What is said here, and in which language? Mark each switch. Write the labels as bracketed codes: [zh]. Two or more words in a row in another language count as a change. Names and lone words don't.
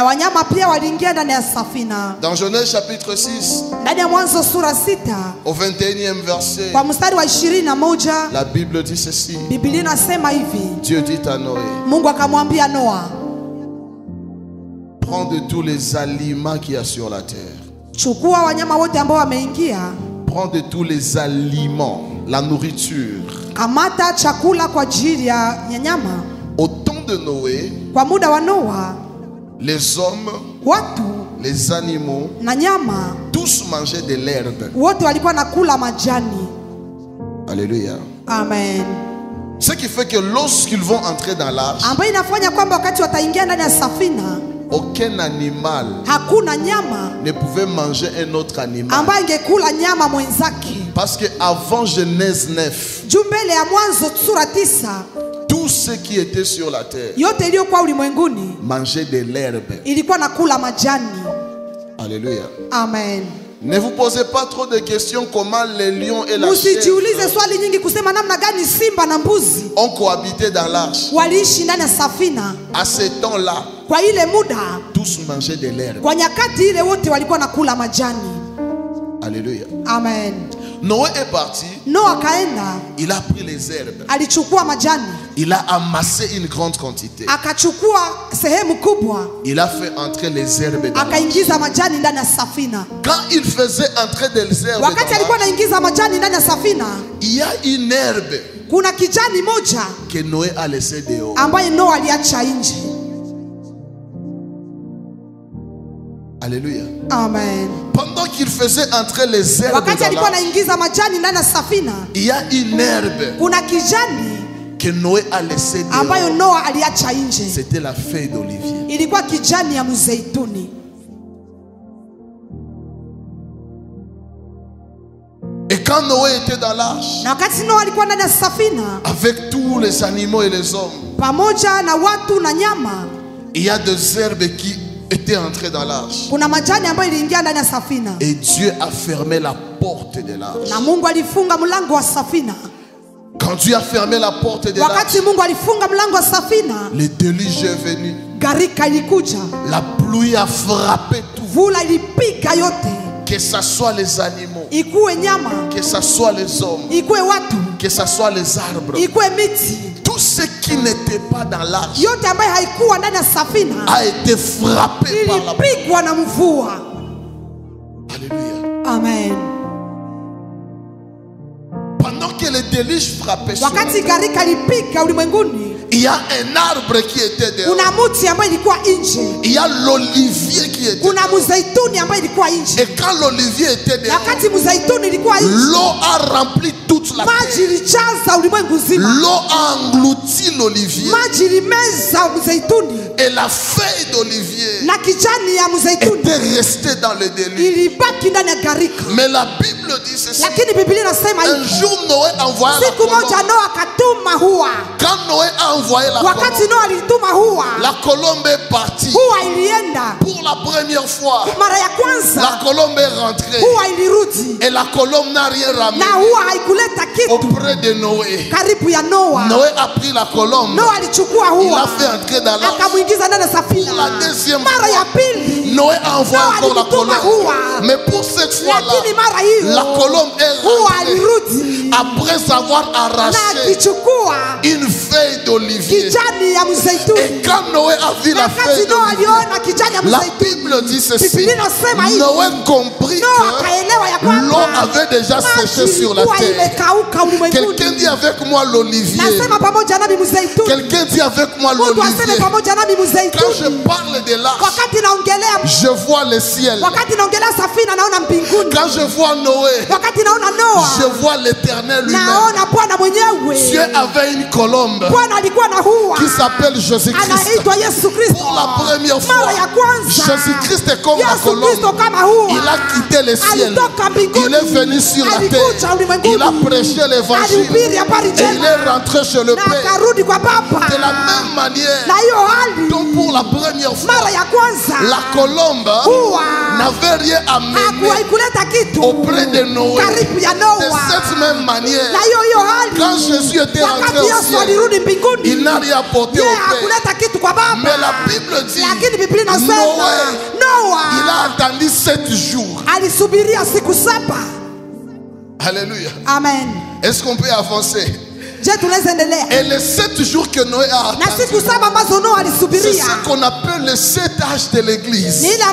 [fr] Dans Genèse chapitre 6, au 21e verset, la Bible dit ceci: Dieu dit à Noé: prends de tous les aliments qu'il y a sur la terre. Prends de tous les aliments, la nourriture. Au temps de Noé, les hommes les animaux, [sw] na nyama, [fr] tous mangeaient de l'herbe. [sw] wote walikuwa nakula majani. Alléluia. Amen. [fr] Ce qui fait que lorsqu'ils vont entrer dans l'arche, [sw] ambayo inafanya kwamba wakati wataingia ndani ya safina, [fr] aucun animal [sw] hakuna nyama [fr] ne pouvait manger un autre animal. [sw] ambayo ingekula nyama mwenzake. [fr] Parce que avant Genèse 9, [sw] juu mbele ya Mwanzo sura 9, [fr] tout ce qui était sur la terre [sw] yote iliyokuwa ulimwenguni [fr] mangeait de l'herbe. [sw] ilikuwa nakula majani. Alléluia. Amen. [fr] Ne vous posez pas trop de questions comment les lions et la [sw] Usijiulize [fr] chèvre [sw] swali nyingi kusema namna gani simba na mbuzi [fr] ont cohabité dans l'arche. [sw] waliishi ndani ya safina. [fr] À ce temps-là, [sw] Kwa ile muda, [fr] tous mangeaient de l'herbe. [sw] kwa nyakati ile wote walikuwa nakula majani. Alléluia. Amen. [fr] Noé est parti. [sw] Noa kaenda, [fr] Il a pris les herbes. [sw] alichukua majani, [fr] Il a amassé une grande quantité. [sw] akachukua sehemu kubwa, [fr] Il a fait entrer les herbes dans l'arche. [sw] akaingiza majani ndani ya safina. [fr] Quand il faisait entrer des herbes dans [sw] Wakati alikuwa [fr] l'arche, [sw] anaingiza majani ndani ya safina, [fr] il y a une herbe [sw] kuna kijani moja [fr] que Noé a laissé dehors. [sw] ambaye Noa aliacha nje. Alléluia. Amen. [fr] Pendant qu'il faisait entrer les herbes [sw] Wakati [fr] dans [sw] alikuwa [fr] l'arche, [sw] anaingiza majani ndani ya safina, [fr] il y a une herbe [sw] kuna kijani [fr] que Noé a laissé dehors. [sw] ambayo Noa aliacha nje. [fr] C'était la feuille d'olivier. [sw] Ilikuwa kijani ya mzeituni. [fr] Et quand Noé était dans l'arche, [sw] Na wakati Noa alikuwa ndani ya safina [fr] avec tous les animaux et les hommes, [sw] pamoja na watu na nyama, [fr] il y a des herbes qui étaient entrées dans l'arche. [sw] kuna majani ambayo iliingia ndani ya safina, [fr] Et Dieu a fermé la porte de l'arche. [sw] na Mungu alifunga mlango wa safina. [fr] Quand Dieu a fermé la porte de l'arche, [sw] Wakati Mungu alifunga mlango wa safina, [fr] le déluge est venu. [sw] gharika ilikuja, [fr] La pluie a frappé tout. [sw] vula ilipiga yote, [fr] Que ce soit les animaux, [sw] ikuwe nyama, [fr] que ce soit les hommes, [sw] ikuwe watu, [fr] que ce soit les arbres. [sw] ikuwe miti, [fr] Tout ce qui n'était pas dans l'arche [sw] yote ambayo haikuwa ndani ya safina [fr] a été frappé par la pluie. [sw] ilipigwa na mvua. Alléluia. Amen. [fr] Pendant que le déluge frappait sur [sw] Wakati [fr] nous, [sw] gharika ilipiga ulimwenguni, [fr] il y a un arbre qui était dehors. [sw] kuna muti ambayo ilikuwa nje, [fr] Il y a l'olivier qui était [sw] kuna [fr] dehors. [sw] mzeituni ambayo ilikuwa nje. [fr] Et quand l'olivier était [sw] Na [fr] dehors, [sw] wakati mzeituni ilikuwa nje, [fr] l'eau a rempli toute la [sw] maji [fr] terre. [sw] ilijaza ulimwengu nzima, [fr] L'eau a englouti l'olivier. [sw] maji ilimeza mzeituni, [fr] Et la feuille d'olivier [sw] na kijani ya mzeituni [fr] était restée dans le déluge. [sw] ilibaki ndani ya gharika. [fr] Mais la Bible dit ceci. [sw] Lakini Biblia inasema [fr] Un [sw] hivi, [fr] jour, Noé envoya la [sw] siku moja [fr] colombe. [sw] Noa akatuma hua. [fr] Quand Noé a envoyé la [sw] Wakati [fr] colombe, [sw] Noa alituma hua, [fr] la colombe est partie. [sw] hua ilienda. [fr] Pour la première fois, [sw] Mara ya [fr] la [sw] kwanza [fr] colombe est rentrée. [sw] hua ilirudi, [fr] Et la colombe n'a rien ramené [sw] na hua haikuleta kitu [fr] auprès de Noé. [sw] karibu ya Noa. [fr] Noé a pris la colombe. [sw] Noa alichukua [fr] Il [sw] hua [fr] l'a fait entrer dans l'arche. [sw] akamwingiza ndani ya safina. [fr] Pour la deuxième [sw] Mara ya [fr] fois, [sw] pili [fr] Noé a envoyé [sw] Noa [fr] encore la [sw] alituma [fr] colombe. [sw] hua, [fr] Mais pour cette fois-là, [sw] lakini mara hiyo [fr] la colombe est [sw] hua [fr] rentrée [sw] alirudi [fr] après avoir [sw] na [fr] arraché [sw] akichukua [fr] une feuille d'olivier. [sw] kijani ya [fr] Et [sw] mzeituni. [fr] quand Noé a vu la [sw] Wakati [fr] feuille [sw] Noa [fr] d'olivier, [sw] aliona kijani ya [fr] la [sw] mzeituni, [fr] Bible dit ceci. [sw] Biblia inasema hivi, [fr] Noé comprit [sw] Noa [fr] que [sw] akaelewa ya [fr] l'eau [sw] kwamba [fr] avait déjà séché [sw] maji [fr] sur la [sw] ilikuwa [fr] terre. [sw] imekauka ulimwenguni. [fr] Quelqu'un dit avec moi l'olivier. [sw] Nasema pamoja nami mzeituni. [fr] Quelqu'un dit avec moi [sw] Mtu aseme [fr] l'olivier. [sw] pamoja nami [fr] Quand je [sw] mzeituni. [fr] parle de l'arche, [sw] Wakati naongelea, [fr] je vois le ciel. [sw] wakati naongelea safina naona mbinguni. [fr] Quand je vois Noé, [sw] Wakati naona Noa [fr] je vois l'éternel lui-même. [sw] naona Bwana [fr] Dieu [sw] mwenyewe. [fr] avait une colombe [sw] Bwana alikuwa na hua [fr] qui s'appelle Jésus-Christ. [sw] anaitwa Yesu Kristo. [fr] Pour la première [sw] Mara ya [fr] fois, [sw] kwanza [fr] Jésus-Christ est comme la [sw] Yesu Kristo [fr] colombe. [sw] kama hua [fr] Il a quitté le ciel. [sw] alitoka mbinguni, [fr] Il est venu sur la [sw] alikuja [fr] terre. [sw] ulimwenguni, [fr] Il a prêché l'évangile. [sw] alihubiri habari [fr] Et il [sw] njema [fr] est rentré chez le [sw] na [fr] Père. [sw] akarudi kwa Baba. [fr] De la même manière, [sw] Na hiyo hali [fr] donc pour la première fois, [sw] mara ya kwanza [fr] la colombe [sw] hua [fr] n'avait rien amené [sw] hakuwahi kuleta kitu [fr] auprès de Noé. [sw] karibu ya [fr] De [sw] Noa. [fr] cette même manière, [sw] Na hiyo hali [fr] quand Jésus était rentré [sw] wakati [fr] au [sw] Yesu [fr] ciel, [sw] alirudi mbinguni, [fr] il n'a rien apporté au [sw] yeye [fr] Père. [sw] hakuleta kitu kwa Baba. [fr] Mais la Bible dit, [sw] Lakini Biblia inasema [fr] Noé, il [sw] Noa [fr] a attendu 7 jours. [sw] alisubiria siku 7. Alléluia. Amen. [fr] Est-ce qu'on peut avancer? Et les 7 jours que Noé a attendu, c'est ce qu'on appelle les 7 âges de l'église.